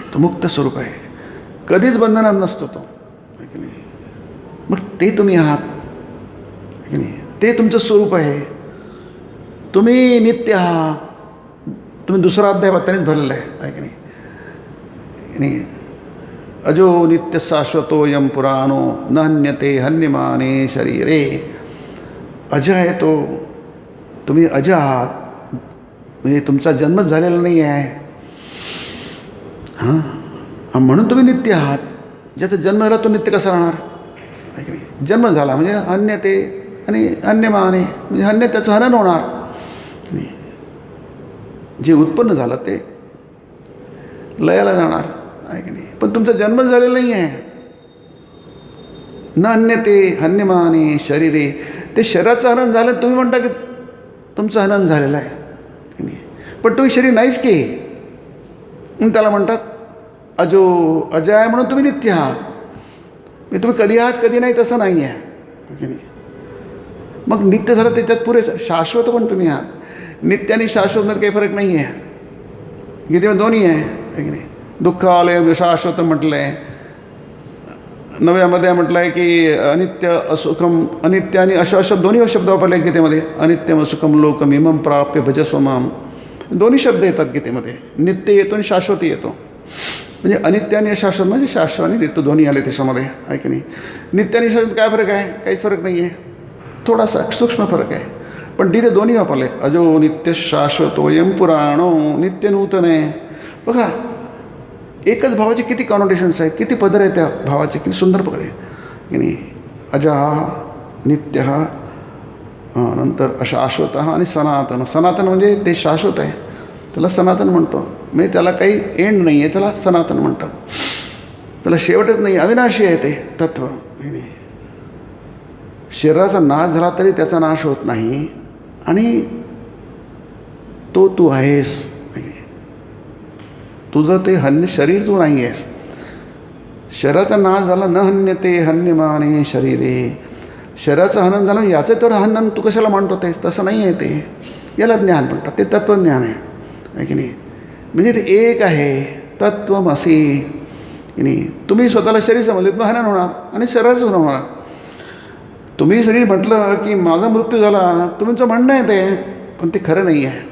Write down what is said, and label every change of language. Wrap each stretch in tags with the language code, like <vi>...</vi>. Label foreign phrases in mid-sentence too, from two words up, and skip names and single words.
<mr>तो मुक्त स्वरूप आहे. कधीच बंधनात नसतो तो की नाही? मग ते तुम्ही आहात की नाही? ते तुमचं स्वरूप आहे. तुम्ही नित्य आहात. तुम्ही दुसरा अध्याय त्यानेच भरलेला आहे की नाही?</mr> <sa>आणि अजो नित्य शाश्वतोयम पुराणो न हन्यते हन्यमाने शरीरे.</sa> <mr>अज आहे तो. तुम्ही अज आहात, म्हणजे तुमचा जन्मच झालेला नाही आहे. हां, म्हणून तुम्ही नित्य आहात. ज्याचा जन्म झाला तो नित्य कसा राहणार? आहे की नाही? जन्म झाला म्हणजे हन्यते आणि हन्यमाने म्हणजे हन्य, त्याचं हनन होणार. जे उत्पन्न झालं ते लयाला जाणार, आहे की नाही? पण तुमचा जन्म झालेला नाही आहे.</mr> <sa>न हन्यते हन्यमाने शरीरे.</sa> <mr>ते शरीराचं हनन झालं, तुम्ही म्हणता की तुमचं हनन झालेलं आहे की नाही? पण तुम्ही शरीर नाहीच की. म्हणून त्याला म्हणतात अजो, अजय आहे म्हणून तुम्ही नित्य आहात. म्हणजे तुम्ही कधी आहात कधी नाही तसं नाही आहे की नाही? मग नित्य झालं त्याच्यात पुरे शाश्वत पण तुम्ही आहात. नित्य आणि शाश्वतमध्ये काही फरक नाही आहे. गीतेमध्ये दोन्ही आहे की नाही? दुःख आलय शाश्वत म्हटलं आहे. नव्यामध्ये म्हटलं आहे की</mr> <sa>अनित्य असुखम,</sa> <mr>अनित्य आणि अशाश्वत दोन्ही शब्द वापरले आहेत गीतेमध्ये.</mr> <sa>अनित्यम असुखम लोकम इमम प्राप्य भजस्व माम,</sa> <mr>दोन्ही शब्द येतात गीतेमध्ये. नित्य येतो आणि शाश्वती येतो. म्हणजे अनित्य आणि अशाश्वत म्हणजे शाश्वत आणि नित्य दोन्ही आले त्याच्यामध्ये, आहे की नाही? नित्य आणि शाश्वत काय फरक आहे? काहीच फरक नाही आहे. थोडासा सूक्ष्म फरक आहे, पण तिथे दोन्ही वापरले.</mr> <sa>अजो नित्य शाश्वतोयम पुराणो</sa> <mr>नित्य नूतन आहे. बघा, एकच भावाचे किती कॉनोटेशन्स आहेत, किती पदर आहेत त्या भावाचे, किती सुंदर पकड आहे की नाही? अजा, नित्य, नंतर अशाश्वत आणि सनातन. सनातन म्हणजे ते शाश्वत आहे, त्याला सनातन म्हणतो. म्हणजे त्याला काही एंड नाही आहे, त्याला सनातन म्हणतात. त्याला शेवटच नाही, अविनाशी आहे ते तत्त्व. शरीराचा नाश झाला तरी त्याचा नाश होत नाही आणि तो तू आहेस. तुझं ते शरीर तू नाही आहेस. शरीराचा नाश झाला,</mr> <sa>न हन्यते हन्यमाने शरीरे.</sa> <mr>शरीराचं हनन झालं, याचं तर हनन तू कशाला म्हणतो तेस? तसं नाही आहे ते. याला ज्ञान म्हणतात. ते तत्त्वज्ञान आहे की नाही? म्हणजे ते एक आहे, तत्त्वमसी की नाही? तुम्ही स्वतःला शरीर समजले मग हनन होणार आणि शरीराचं हनन होणार. तुम्ही शरीर म्हटलं की माझा मृत्यू झाला, तुमचं म्हणणं आहे ते, पण ते खरं नाही आहे.</mr>